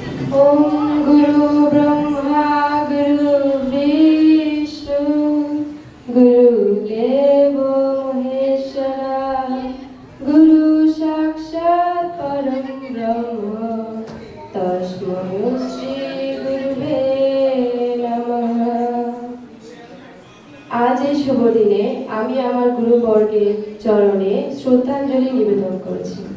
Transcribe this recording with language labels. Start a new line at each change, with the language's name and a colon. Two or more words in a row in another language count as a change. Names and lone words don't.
Sanskrit: ओम गुरु ब्रह्मा गुरु विष्णु गुरुदेव महेश्वरा गुरु साक्षात् परम ब्रह्म तस्मै श्री गुरुवे नमः।
Bangla: আজ এই শুভ দিনে আমি আমার গুরুবর্গের চরণে শ্রদ্ধাঞ্জলি নিবেদন করছি।